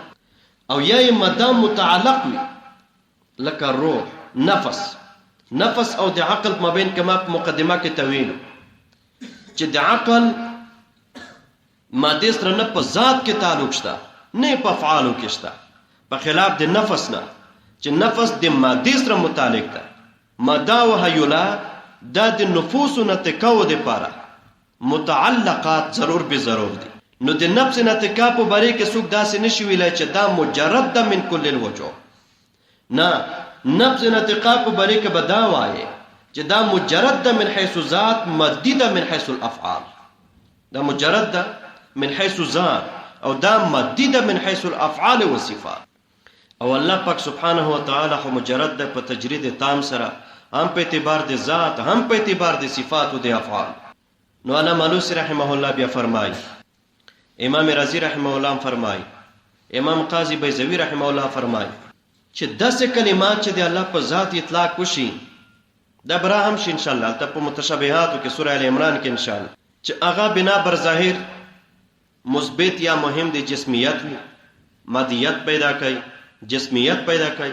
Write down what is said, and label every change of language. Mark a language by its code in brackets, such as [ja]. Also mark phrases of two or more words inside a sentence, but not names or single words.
[ps] او یا ماده متعلق وي لکه روح، نفس او د عقل مابین کما په مقدمه کې تویل چې د عقل ماده سره نه په ذات کې تعلق شته نه په افعالو کې شته، په خلاف د نفس نه چې نفس د ماده سره متعلق ده. ماده او هیولا دا د نفوس نه تکو د پاره متعلقات ضرور به ضرور دي. نو د نفس نه تکا په باره کې څوک داسې نشي ویلای چې دا مجرد ده [ar] من کل الوجوه. [ps] نه، نفس نه تکا په باره کې به دا وایي چې دا مجرد ده [ar] من حيث ذات، [ps] مادي ده [ar] من حيث الافعال. [ps] دا مجرد ده [ar] من حيث ذات [ps] او دا مادي ده [ar] من حيث الافعال والصفات. [ps] او الله پاک [ar] سبحانه و تعالی [ps] خو مجرد ده په تجرید تام سره، هم په اعتبار د ذات هم په اعتبار د صفات او د افعال. نو علامه علوسی [ar] رحمه الله [ps] بیا فرمایي، امام رازی [ar] رحمه الله [ps] فرمایي، امام قاضی بیضوی [ar] رحمه الله [ps] فرمایي چې داسې کلمات چې د الله په ذات اطلاق وشي دا برا هم شي [ar] ان شاء الله [ps] ته په متشابهاتو کې سوره ال عمران کې [ar] ان شاء الله [ps] چې هغه بنا بر ظاهر مثبت یا مهم د جسمیت وي، مادیت پیدا کوي، جسمیت پیدا کوي.